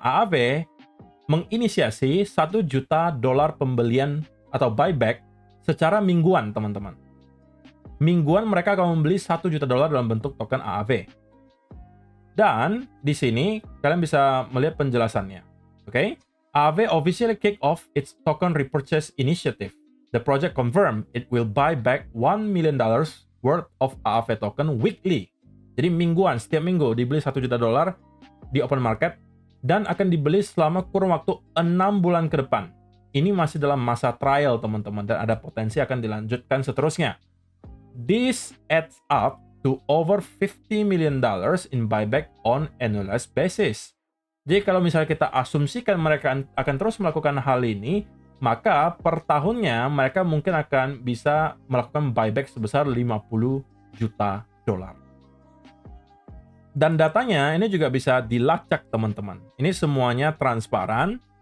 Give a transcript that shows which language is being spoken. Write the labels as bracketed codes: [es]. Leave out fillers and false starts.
[id] AAV menginisiasi $1 juta pembelian atau buyback secara mingguan, teman-teman. Mingguan mereka akan membeli $1 juta dalam bentuk token AAV. Dan di sini kalian bisa melihat penjelasannya. Oke? [en] AAV officially kick off its token repurchase initiative. The project confirmed it will buy back $1 million worth of AAV token weekly. [id] Jadi mingguan, setiap minggu dibeli $1 juta di open market dan akan dibeli selama kurun waktu 6 bulan ke depan. Ini masih dalam masa trial, teman-teman, dan ada potensi akan dilanjutkan seterusnya. [en] This adds up to over $50 million in buyback on annualized basis. [id] Jadi kalau misalnya kita asumsikan mereka akan terus melakukan hal ini, maka per tahunnya mereka mungkin akan bisa melakukan buyback sebesar $50 juta. Dan datanya ini juga bisa dilacak, teman-teman. Ini semuanya transparan.